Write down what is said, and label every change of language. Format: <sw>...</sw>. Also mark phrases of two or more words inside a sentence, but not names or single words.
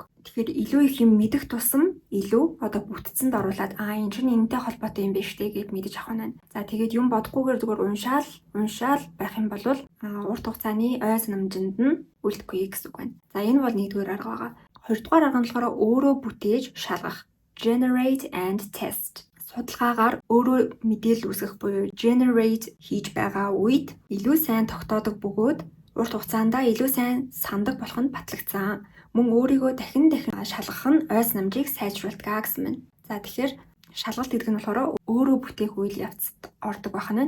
<mn>Тэгэхээр илүү их юм мэдэх тусам илүү бүтцэнд оруулаад энэ чинь энэтэй холбоотой юм биш үү гэд мэдэж авах нь. За тэгээд юм бодохгүйгээр зүгээр уншаал байх юм бол урт хугацааны ой санамжинд нь үлдэхгүй гэсэн үг байна. За энэ бол нэгдүгээр арга байгаа. Хоёрдугаар арга нь болохоор өөрөө бүтээж шалгах.</mn> <en>Generate and test.</en> <mn>Судалгаагаар өөрөө мэдээлэл үүсгэх буюу generate хийж байгаа үед илүү сайн тогтоодог бөгөөд урт хугацаанд илүү сайн сандаг болох нь батлагдсан. Мөн өөрийгөө дахин шалгах нь ой санамжийг сайжруулдаг гэсэн мэн. За тэгэхээр шалгалт гэдэг нь болохоор өөрөө бүтээх үйл явцад ордог байх нь.</mn>